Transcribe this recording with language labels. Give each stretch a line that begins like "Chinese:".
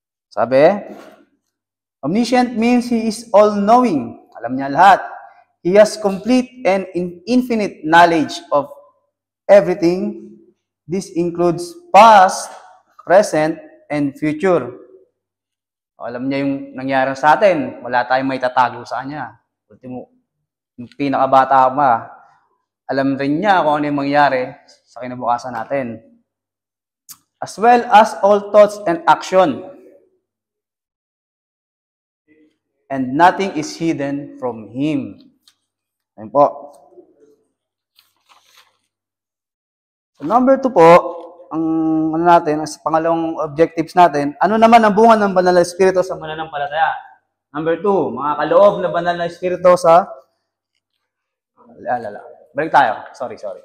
English: Sabi, omniscient means He is all-knowing.
Filipino: Alam niya lahat.
English: He has complete and infinite knowledge of everything. This includes past, present, and future.
Filipino: Alam niya yung nangyari sa atin. Wala tayong may tatago sa kanya. Ultimo, yung pinakabata pa, alam rin niya kung ano yung mangyari sa kinabukasan natin.
English: As well as all thoughts and action. And nothing is hidden from Him.
Filipino: Ayun po. So, number 2 po, ang as pangalawang
English: objectives
Filipino: natin, ano naman ang bunga ng banal na espiritu sa mananampalataya? Number 2, mga kaloob na banal na espiritu sa Balik tayo. Sorry.